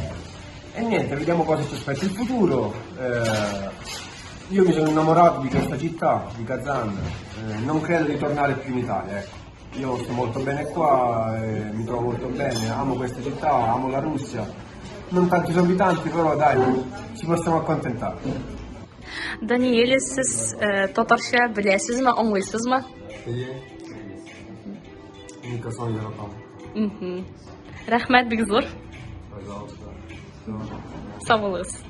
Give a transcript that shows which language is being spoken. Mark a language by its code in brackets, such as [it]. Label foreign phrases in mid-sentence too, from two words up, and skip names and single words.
[it] E niente, vediamo cosa ci aspetta il futuro. Io mi sono innamorato di questa città, di Kazan, non credo di tornare più in Italia, ecco. Io sto molto bene qua, mi trovo molto bene, amo questa città, amo la Russia. Non tanti sono abitanti, però dai, ci possiamo accontentare. [tt] Даниэль, siz татарча беләсезме, аңлыйсызмы? Mikrofon yaratalım. Рәхмәт бик зур. [ru] Пожалуйста. [tt] Сау булыгыз.